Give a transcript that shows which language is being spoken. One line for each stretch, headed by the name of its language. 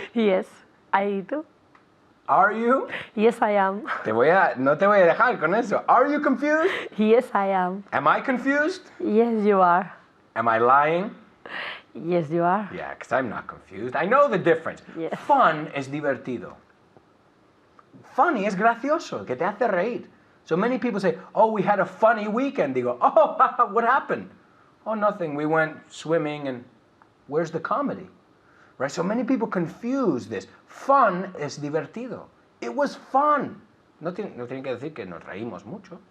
English: Yes, I do. Are you? Yes, I am.
Spanish: No te voy a dejar con eso.
English: Are you confused? Yes, I am. Am I confused? Yes, you are. Am I lying? Yes, you are. Yeah, because I'm not confused. I know the difference. Yes.
Spanish: Fun es divertido. Funny es gracioso, que te hace reír.
English: So many people say, oh, we had a funny weekend. They go, oh, what happened? Oh, nothing. We went swimming and where's the comedy? Right? So many people confuse this.
Spanish: Fun es divertido.
English: It was fun.
Spanish: No tienen que decir que nos reímos mucho.